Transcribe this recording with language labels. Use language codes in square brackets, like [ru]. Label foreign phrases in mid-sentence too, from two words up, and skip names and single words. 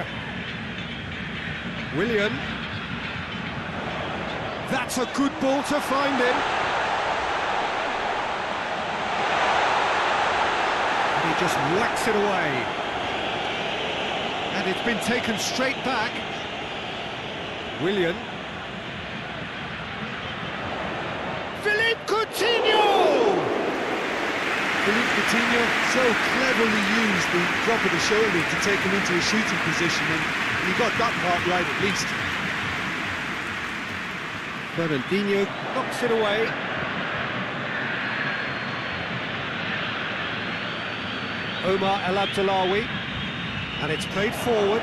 [en] Willian. That's a good ball to find him. And he just whacks it away. And it's been taken straight back. Willian. Philippe Coutinho! Philippe Coutinho so cleverly used the drop of the shoulder to take him into a shooting position, and he got that part right at least. Fernandinho knocks it away. Omar El Abdullawi, and it's played forward.